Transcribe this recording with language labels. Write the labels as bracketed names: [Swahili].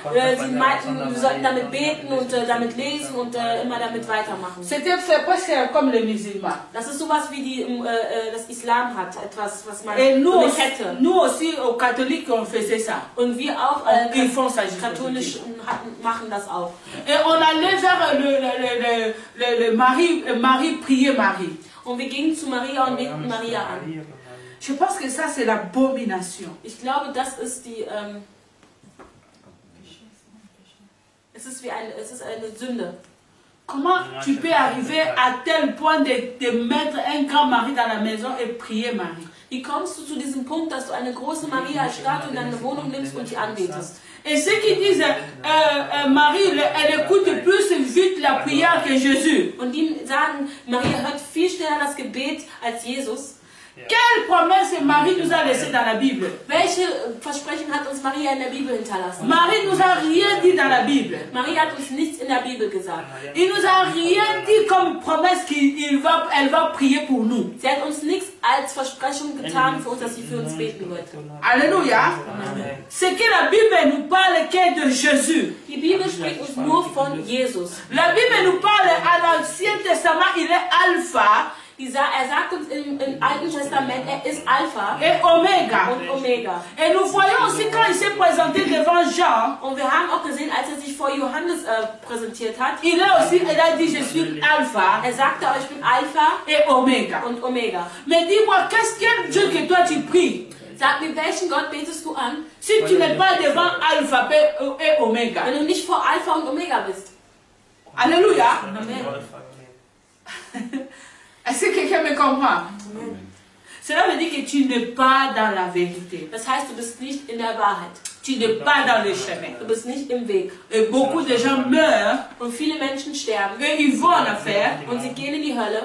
[German] Sie meinten, wir sollten damit beten und damit lesen und immer damit weitermachen. [French] C'était presque comme les musulmans. [German] Das ist sowas wie das Islam hat, etwas, was man [French] Et nous [German] so eine [French] aussi, [German] Kette. [French] nous aussi, aux catholiques, on faisait ça. [German] Und wir auch [French] Ils font ça. [German] katholisch machen das auch. [French] Et on allait vers le Marie, prier Marie. [German] Und wir gingen zu Maria und beteten Maria an. [French] Je pense que ça, c'est l'abomination. [German] Ich glaube, das ist es ist eine Sünde. [French] Comment tu peux arriver à tel point de mettre un grand Marie dans la maison et prier Marie? [German] Wie kommst du zu diesem Punkt, dass du eine große Maria-Statue in deine Wohnung nimmst und die anbetest? [French] Et ceux qui disent, Marie, elle écoute plus vite la prière que Jésus. [German] Und die sagen, Maria hört viel schneller das Gebet als Jesus. [French] Quelle promesse Marie nous a laissée dans la Bible? [German] Welche Versprechen hat uns Maria in der Bibel hinterlassen? [French] Marie nous a rien dit dans la Bible. [German] Maria hat uns nichts in der Bibel gesagt. [French] Il nous a rien dit comme promesse qu'elle va prier pour nous. [German] Sie hat uns nichts als Versprechung getan für uns, dass sie für uns beten wird. Alléluia. [French] C'est que la Bible nous parle que de Jésus. [German] Die Bibel spricht uns nur von Jesus. [French] La Bible nous parle à l'Ancien Testament, il est Alpha. [German] Er sagt uns im Alten Testament, er ist Alpha [French] et Omega. [German] und Omega. [French] Et nous voyons aussi quand il s'est présenté devant Jean, [German] Und wir haben auch gesehen, als er sich vor Johannes präsentiert hat, [French] il a dit je suis Alpha [German] er sagte, ich bin Alpha [French] et Omega. [German] und Omega. [French] Mais dis-moi, quel Dieu que toi tu pries? [German] Sag mir, welchen Gott betest du an, [French] Si tu n'es pas devant Alpha et Omega. [German] wenn du nicht vor Alpha und Omega bist? Alléluia. Amen. [French] Est-ce que quelqu'un me comprend? Cela veut dire que tu n'es pas dans la vérité. [German] Das heißt, du bist nicht in der Wahrheit. [French] Tu n'es pas dans le chemin. [German] Du bist nicht im Weg. [French] Et beaucoup de gens meurent [German] Und viele Menschen sterben [French] et ils vont en enfer [German] und sie gehen in die Hölle,